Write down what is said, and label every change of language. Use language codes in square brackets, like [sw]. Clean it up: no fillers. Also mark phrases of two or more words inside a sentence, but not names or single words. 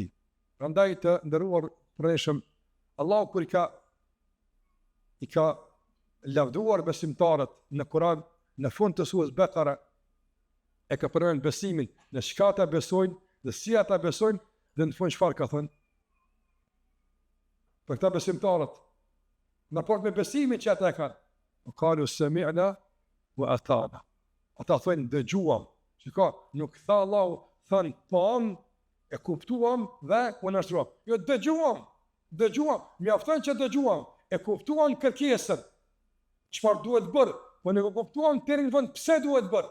[sq] Prandaj të ndëruar pranishëm, Allahu kur i ka lavduar besimtarët në Kur'an, në fund të surës Bekara, e ka përmendë besimin në çka ata besojnë, dhe si ata besojnë, dhe në fund çfarë ka thënë? Për këta besimtarët, në raport me besimin që ata e kanë, [ar] قالوا سمعنا وأطعنا. [sq] Ata thonë dëgjuam. Shiko, nuk tha Allahu, thënë pam, e kuptuam dhe u nashtruam. Jo, dëgjuam, mjafton që dëgjuam, e kuptuam kërkesën, çfarë duhet bërë, po ne kuptuam deri në fund pse duhet bërë.